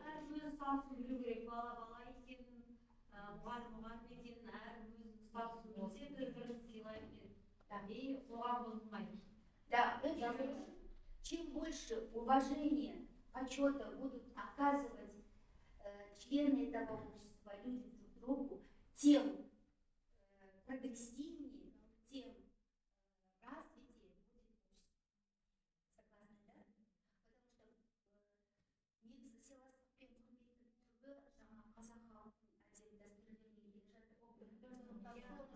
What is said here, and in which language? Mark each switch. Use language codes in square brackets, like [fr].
[kk] Өз статусын білу керек, бала екенін, мұғалім екенін, әр өз статусын білсе, бір-бірін сыйлай береді. И қоғам бұзылмайды. [ru] Да, чем больше уважения, почета будут оказывать члены этого общества, люди друг другу, тем прогрессивнее, тем развитие будет общество. Согласны, да? Потому что [kk] негізі сыйластықпен құрметтің түбі жаңа қазақ халқының әдет дәстүрлерінен келе жатыр.